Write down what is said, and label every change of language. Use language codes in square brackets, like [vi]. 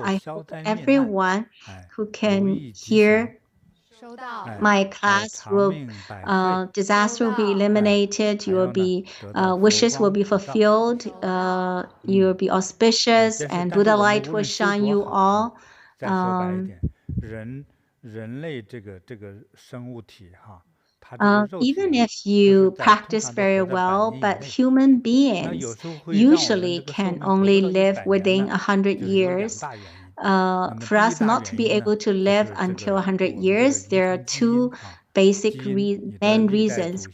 [en] I hope everyone who can hear my class will, disaster will be eliminated, you will be, wishes will be fulfilled, you will be auspicious, and Buddha light will shine you all. [zh] 再说白一点，人类这个生物体哈， [en] even if you practice very well, but human beings usually can only live within 100 years. For us not to be able to live until 100 years, there are two basic main reasons.